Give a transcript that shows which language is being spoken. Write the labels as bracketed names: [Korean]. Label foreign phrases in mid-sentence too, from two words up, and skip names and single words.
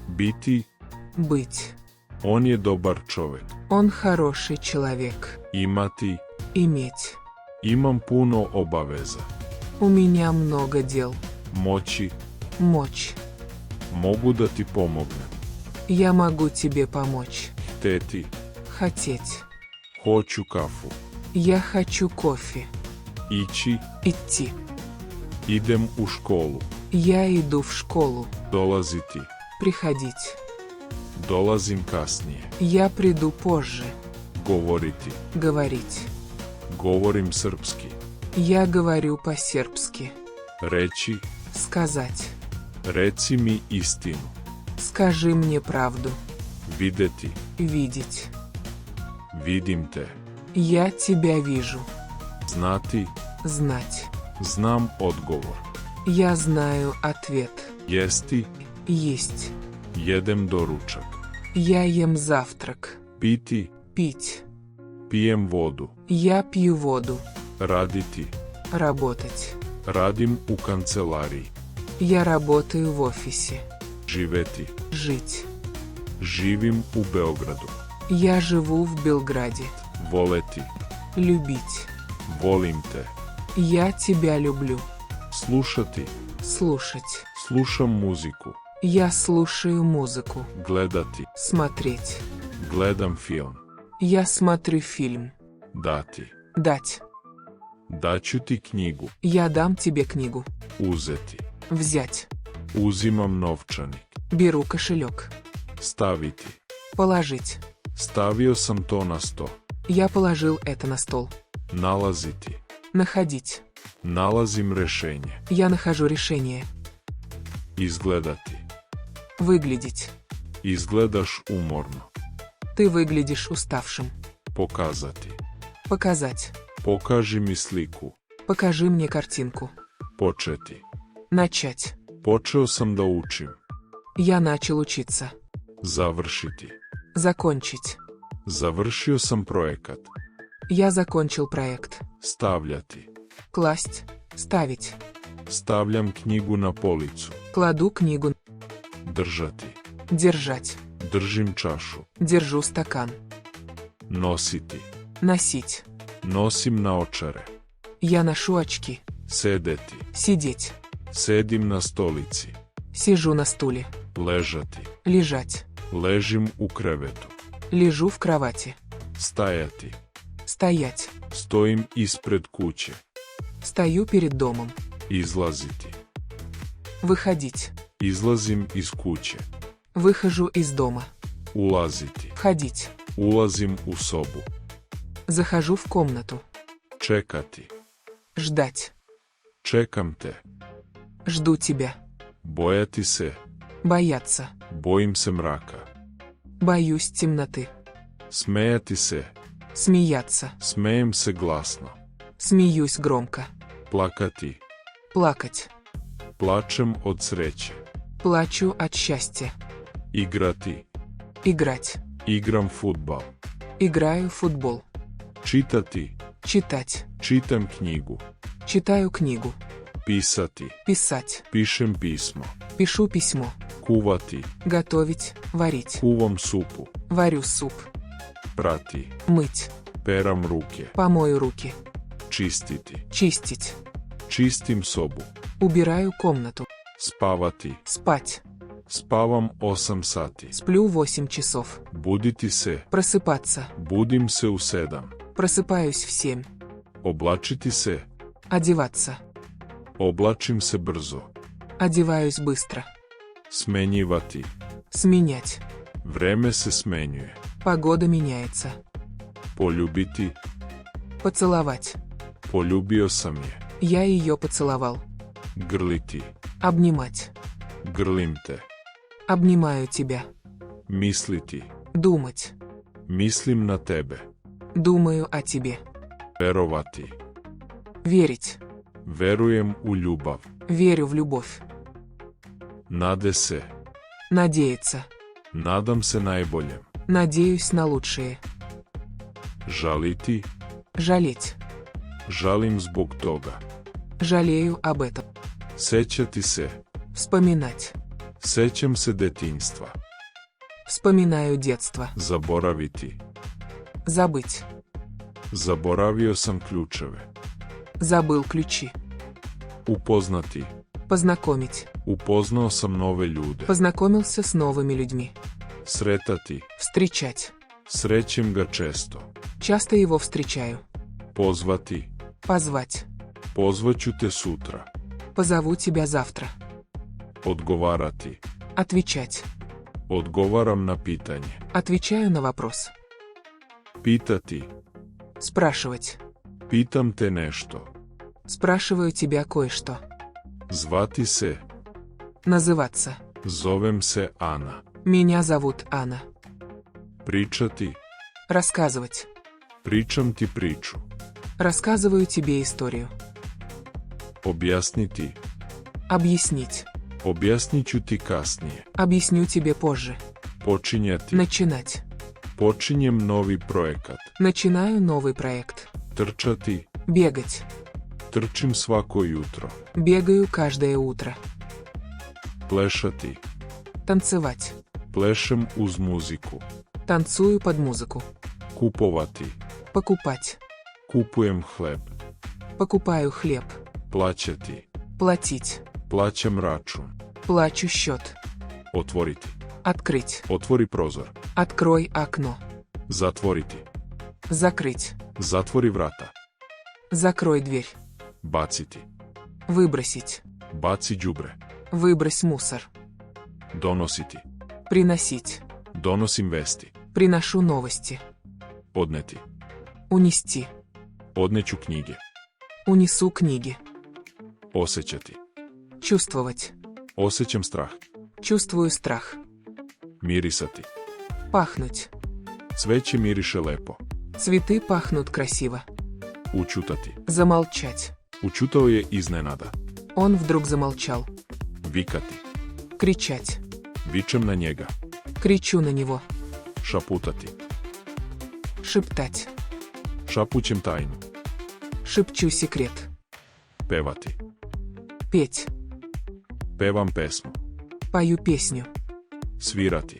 [Serbian] Biti, [Russian] Быть. [Serbian] on je dobar čovjek. [Russian] Он хороший человек. [Serbian] Imati, [Russian] Иметь. [Serbian] imam puno obaveza. [Russian] У меня много дел. [Serbian] Moći, [Russian] Мочь. [Serbian] mogu da ti pomognem. [Russian] Я могу тебе помочь. [Serbian] Hteti, [Russian] Хотеть. [Serbian] hoću kafu. [Russian] Я хочу кофе. [Serbian] Ići, [Russian] Идти. [Serbian] idem u školu. [Russian] Я иду в школу. [Serbian] Dolaziti, [Russian] Приходить. [Serbian] dolazim kasnije. [Russian] Я приду позже. [Serbian] Govoriti, [Russian] Говорить. [Serbian] govorim srpski. [Russian] Я говорю по-сербски. [Serbian] Reći, [Russian] Сказать. [Serbian] reci mi istinu. [Russian] Скажи мне правду. [Serbian] Videti, [Russian] Видеть. [Serbian] vidim te. [Russian] Я тебя вижу. [Serbian] Znati, [Russian] Знать. [Serbian] znam odgovor. [Russian] Я знаю ответ. [Serbian] Jesti, [Russian] Есть. [Serbian] jedem doručak. [Russian] Я ем завтрак. [Serbian] Piti, [Russian] Пить. [Serbian] pijem vodu. [Russian] Я пью воду. [Serbian] Raditi, [Russian] Работать. [Serbian] radim u kancelariji. [Russian] Я работаю в офисе. [Serbian] Živeti, [Russian] Жить. [Serbian] živim u Beogradu. [Russian] Я живу в Белграде. [Serbian] Voleti, [Russian] Любить. [Serbian] volim te. [Russian] Я тебя люблю. [Serbian] Slušati, [Russian] Слушать. [Serbian] slušam muziku. [Russian] Я слушаю музыку. [Serbian] Gledati, [Russian] Смотреть. [Serbian] gledam film. [Russian] Я смотрю фильм. [Serbian] Dati, [Russian] Дать. [Serbian] daću ti knjigu. [Russian] Я дам тебе книгу. [Serbian] Uzeti, [Russian] Взять. [Serbian] uzimam novčanik. [Russian] Беру кошелек. [Serbian] Staviti, [Russian] Положить. [Serbian] stavio sam to na sto. [Russian] Я положил это на стол. [Serbian] Nalaziti, [Russian] Находить. [Serbian] nalazim rešenje. [Russian] Я нахожу решение. [Serbian] Izgledati, [Russian] Выглядеть. [Serbian] izgledaš umorno. [Russian] Ты выглядишь уставшим. [Serbian] Pokazati, [Russian] Показать. [Serbian] pokaži mi sliku. [Russian] Покажи мне картинку. [Serbian] Početi, [Russian] Начать. [Serbian] počeo sam da učim. [Russian] Я начал учиться. [Serbian] Završiti, [Russian] Закончить. [Serbian] završio sam projekat. [Russian] Я закончил проект. [Serbian] Stavljati, [Russian] Класть. Ставить. [Serbian] stavljam knjigu na policu. [Russian] Кладу книгу. [Serbian] Držati, [Russian] Держать. [Serbian] držim čašu. [Russian] Держу стакан. [Serbian] Nositi, [Russian] Носить. [Serbian] nosim naočare. [Russian] Я ношу очки. [Serbian] Sedeti, [Russian] Сидеть. [Serbian] sedim na stolici. [Russian] Сижу на стуле. [Serbian] Ležati, [Russian] Лежать. [Serbian] ležim u krevetu. [Russian] Лежу в кровати. [Serbian] Stajati, [Russian] Стоять. [Serbian] stojim ispred kuće. [Russian] Стою перед домом. [Serbian] Izlaziti, [Russian] Выходить. [Serbian] izlazim iz kuće. [Russian] Выхожу из дома. [Serbian] Ulaziti, [Russian] Входить. [Serbian] ulazim u sobu. [Russian] Захожу в комнату. [Serbian] Čekati, [Russian] Ждать. [Serbian] čekam te. [Russian] Жду тебя. [Serbian] Bojati se, [Russian] Бояться. [Serbian] bojim se mraka. [Russian] Боюсь темноты. [Serbian] Smejati se, [Russian] Смеяться. [Serbian] smejem se glasno. [Russian] Смеюсь громко. [Serbian] Plakati, [Russian] Плакать. [Serbian] plačem od sreće. [Russian] Плачу от счастья. [Serbian] Igrati, [Russian] Играть. [Serbian] igram fudbal. [Russian] Играю в футбол. [Serbian] Čitati, [Russian] Читать. [Serbian] čitam knjigu. [Russian] Читаю книгу. [Serbian] Pisati, [Russian] Писать. [Serbian] pišem pismo. [Russian] Пишу письмо. [Serbian] Kuvati, [Russian] Готовить. Варить. [Serbian] kuvam supu. [Russian] Варю суп. [Serbian] Prati, [Russian] Мыть. [Serbian] peram ruke. [Russian] Помою руки. [Serbian] Čistiti, [Russian] Чистить. [Serbian] čistim sobu. [Russian] Убираю комнату. [Serbian] Spavati, [Russian] Спать. [Serbian] spavam 8 sati. [Russian] Сплю 8 часов. [Serbian] Buditi se, [Russian] Просыпаться. [Serbian] budim se u 7. [Russian] Просыпаюсь в 7. [Serbian] Oblačiti se, [Russian] Одеваться. [Serbian] oblačim se brzo. [Russian] Одеваюсь быстро. [Serbian] Smenjivati, [Russian] Сменять. [Serbian] vreme se smenjuje. [Russian] Погода меняется. [Serbian] Poljubiti, [Russian] Поцеловать. [Serbian] poljubio sam je. [Russian] Я ее поцеловал. [Serbian] Grliti, [Russian] Обнимать. [Serbian] grlim te. [Russian] Обнимаю тебя. [Serbian] Misliti, [Russian] Думать. [Serbian] mislim na tebe. [Russian] Думаю о тебе. [Serbian] Verovati, [Russian] Верить. [Serbian] verujem u ljubav. [Russian] Верю в любовь. [Serbian] Nade se, [Russian] Надеяться. [Serbian] nadam se najboljem. [Russian] Надеюсь на лучшее. [Serbian] Žaliti, [Russian] Жалеть. [Serbian] žalim zbog toga. [Russian] Жалею об этом. [Serbian] Sećati se, [Russian] Вспоминать. [Serbian] Sećam se detinjstva. [Russian] Вспоминаю детство. [Serbian] Zaboraviti. [Russian] Забыть. [Serbian] Zaboravio sam ključeve. [Russian] Забыл ключи. [Serbian] Upoznati. [Russian] Познакомить. [Serbian] Upoznao sam nove ljude. [Russian] Познакомился с новыми людьми. [Serbian] Sretati. [Russian] Встречать. [Serbian] Srećem ga često. [Russian] Часто его встречаю. [Serbian] Pozvati. [Russian] Позвать. [Serbian] Pozvaću te sutra. [Russian] Позову тебя завтра. [Serbian] Odgovarati. [Russian] Отвечать. [Serbian] Odgovaram na pitanje. [Russian] Отвечаю на вопрос. [Serbian] Pitati. [Russian] Спрашивать. [Serbian] Pitam te nešto. [Russian] Спрашиваю тебя кое-что. [Serbian] Zvati se. [Russian] Называться. [Serbian] Zovem se Ana. [Russian] Меня зовут Анна. [Serbian] Pričati. [Russian] Рассказывать. [Serbian] Pričam ti priču. [Russian] Рассказываю тебе историю. [Serbian] Objasniti. [Russian] Объяснить. [Serbian] Objasnit ću ti kasnije. [Russian] Объясню тебе позже. [Serbian] Počinjati. [Russian] Начинать. [Serbian] Počinjem novi projekat. [Russian] Начинаю новый проект. [Serbian] Trčati. [Russian] Бегать. [Serbian] Trčim svako jutro. [Russian] Бегаю каждое утро. [Serbian] Plešati. [Russian] Танцевать. [Serbian] Plešem uz muziku. [Russian] Танцую под музыку. [Serbian] Kupovati. [Russian] Покупать. [Serbian] Kupujem hleb. [Russian] Покупаю хлеб. [Serbian] Plaćati. [Russian] Платить. [Serbian] Plaćam račun. [Russian] Плачу счет. [Serbian] Otvoriti. [Russian] Открыть. [Serbian] Otvori prozor. [Russian] Открой окно. [Serbian] Zatvoriti. [Russian] Закрыть. [Serbian] Zatvori vrata. [Russian] Закрой дверь. [Serbian] Baciti. [Russian] Выбросить. [Serbian] Baci đubre. [Russian] Выбрось мусор. [Serbian] Donositi. [Russian] Приносить. [Serbian] Donosim vesti. [Russian] Приношу новости. [Serbian] Odneti. [Russian] Унести. [Serbian] Odneću knjige. [Russian] Унесу книги. [Serbian] Osjećati. [Russian] Чувствовать. [Serbian] Osjećam strah. [Russian] Чувствую страх. [Serbian] Mirisati. [Russian] Пахнуть. [Serbian] Cveće miriše lepo. [Russian] Цветы пахнут красиво. [Serbian] Učutati. [Russian] Замолчать. [Serbian] Učutao je iznenada. [Russian] Он вдруг замолчал. [Serbian] Vikati. [Russian] Кричать. [Serbian] Vičem na njega. [Russian] Кричу на него. [Serbian] Šaputati. [Russian] Шептать. [Serbian] Šapućem tajnu. [Russian] Шепчу секрет. [Serbian] Pevati. [Russian] Петь. [Serbian] Pevam pesmu. [Russian] Пою песню. [Serbian] Svirati.